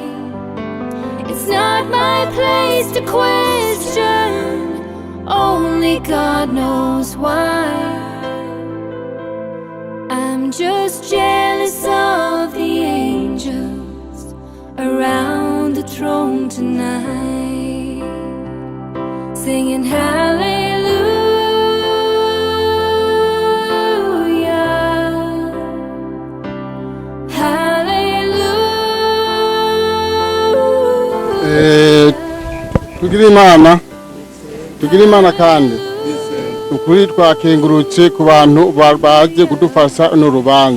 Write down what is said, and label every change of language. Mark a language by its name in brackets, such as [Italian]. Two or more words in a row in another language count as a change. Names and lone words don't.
[English] It's not my place to question, only God knows why. I'm just jealous of the angels around the throne tonight, singing hallelujah. [Rundi] Tugira Imana kandi ukuri twakengurutse ku bantu baje kudufasha no rubanza.